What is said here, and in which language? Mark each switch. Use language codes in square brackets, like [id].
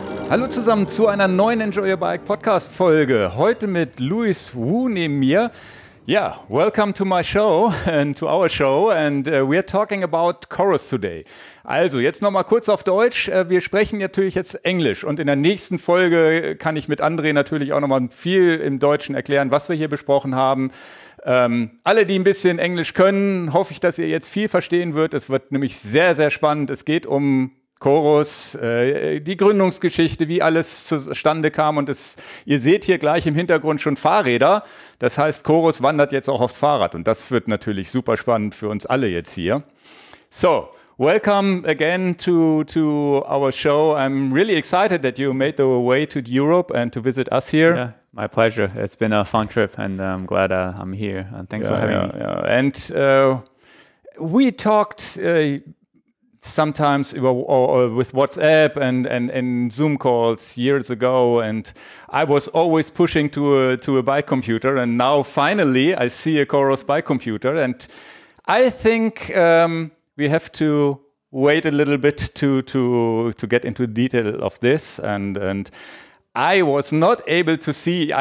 [de] Hallo zusammen zu einer neuen Enjoy Your Bike Podcast Folge. Heute mit Louis Wu neben mir. [en] Yeah, welcome to my show and to our show and we're talking about COROS today. [de] Also jetzt nochmal kurz auf Deutsch. Wir sprechen natürlich jetzt Englisch und in der nächsten Folge kann ich mit André natürlich auch nochmal viel im Deutschen erklären, was wir hier besprochen haben. Alle, die ein bisschen Englisch können, hoffe ich, dass ihr jetzt viel verstehen wird. Es wird nämlich sehr, sehr spannend. Es geht um COROS, die Gründungsgeschichte, wie alles zustande kam und ihr seht hier gleich im Hintergrund schon Fahrräder. Das heißt, COROS wandert jetzt auch aufs Fahrrad und das wird natürlich super spannend für uns alle jetzt hier. [en] So, welcome again to our show. I'm really excited that you made the way to Europe and to visit us here. Yeah, my pleasure. It's been a fun trip and I'm glad I'm here. And thanks for having me. Yeah. And we talked sometimes or with WhatsApp and Zoom calls years ago, and I was always pushing to a bike computer, and now finally I see a COROS bike computer, and I think we have to wait a little bit to get into detail of this, and I was not able to see.